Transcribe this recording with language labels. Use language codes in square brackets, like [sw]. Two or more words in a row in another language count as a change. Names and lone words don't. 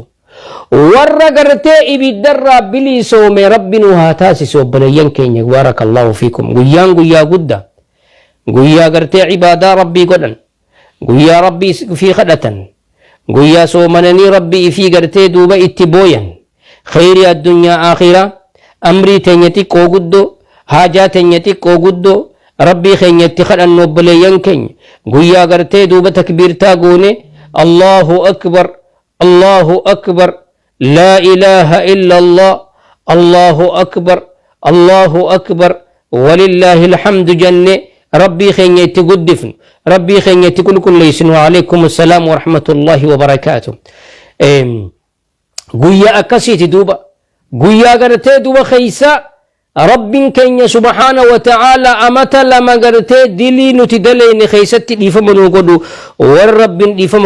[om] warra gartee ibiddarraa biliisoome rabbiin waa taasisu obboleeyyan keenya [ar] بارك الله فيكم [om] guyyaan guyyaa guddaa guyyaa gartee cibaadaa rabbii godhan guyyaa rabbii fi kadhatan guyyaa soomananii rabbii fi gartee duuba itti booyan [ar] خير الدنيا آخرة [om] amrii teenyati qooguddo haajaa teenyati qooguddo rabbii keenyatti kadhannu obboleeyyan keenya guyyaa gartee duuba takbiirtaa goone allahu [ar] أكبر لا إله إلا الله الله أكبر ولله الحمد [om] jenne rabbii keenya itti guddifnu rabbii keenya itti qulqulleessinu [ar] وعليكم السلام ورحمة الله وبركاته [om] guyyaa akkasiiti duuba guyyaa gartee duuba keeysa rabbiin keenya [ar] سبحان و تعالى [om] amata lama gartee dilii nuti daleyne keeysatti dhiifama nuu godhu warra rabbiin dhiifama